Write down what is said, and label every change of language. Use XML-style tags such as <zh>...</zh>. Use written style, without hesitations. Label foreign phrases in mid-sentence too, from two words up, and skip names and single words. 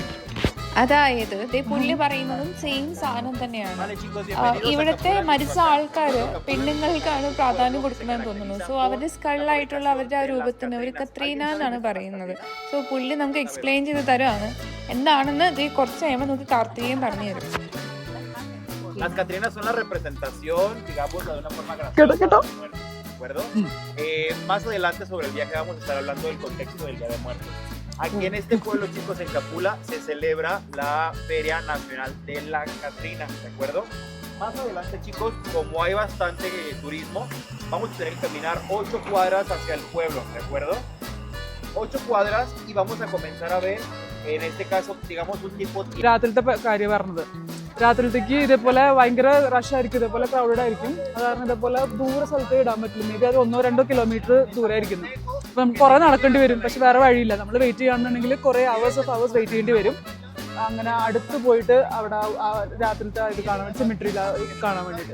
<ml>അതായത് പുള്ളി പറയുന്നതും സെയിം സാധനം തന്നെയാണ്. ഇവിടുത്തെ മരിച്ച ആൾക്കാർ പെണ്ണുങ്ങൾക്കാണ് പ്രാധാന്യം കൊടുക്കുന്നതെന്ന് തോന്നുന്നു. സോ അവരുടെ സ്കളായിട്ടുള്ള അവരുടെ ആ രൂപത്തിന് ഒരു കത്രീന എന്നാണ് പറയുന്നത്. സോ പുള്ളി നമുക്ക് എക്സ്പ്ലെയിൻ ചെയ്ത് തരുവാണ് എന്താണെന്ന്. ഇത് കുറച്ച് കഴിയുമ്പോൾ നമുക്ക് കാർത്തികയും പറഞ്ഞു തരും.</ml> <es>Las Catrinas son la representación, digamos, de una forma graciosa, ¿de acuerdo? Más adelante sobre el viaje vamos a estar hablando del contexto del Día de Muertos. Aquí en este pueblo, chicos, en Capula, se celebra la Feria Nacional de la Catrina, ¿de acuerdo? Más adelante, chicos, como hay bastante turismo, vamos a tener que caminar 8 cuadras hacia el pueblo, ¿de acuerdo? 8 cuadras y vamos a comenzar a ver, en este caso, digamos, un tipo...</es> <ml>രാത്രിത്തെ കാര്യം പറഞ്ഞത്. രാത്രിത്തേക്ക് ഇതേപോലെ ഭയങ്കര റഷ് ആയിരിക്കും, ഇതേപോലെ ക്രൗഡഡ് ആയിരിക്കും. അത് കാരണം ഇതേപോലെ ദൂര സ്ഥലത്ത് ഇടാൻ പറ്റില്ല.</ml> <en>may be</en> <ml>അത് 1-2 കിലോമീറ്റർ ദൂരമായിരിക്കുന്നു. അപ്പം നമുക്ക് കുറേ നടക്കേണ്ടി വരും. പക്ഷെ വേറെ വഴിയില്ല. നമ്മൾ വെയിറ്റ് ചെയ്യുകയാണെന്നുണ്ടെങ്കിൽ കുറേ</ml> <en>hours wait</en> <ml>ചെയ്യേണ്ടി വരും. അങ്ങനെ അടുത്ത് പോയിട്ട് അവിടെ രാത്രിത്തെ ഇത് കാണാൻ, സിമിട്രി കാണാൻ വേണ്ടിയിട്ട്.</ml>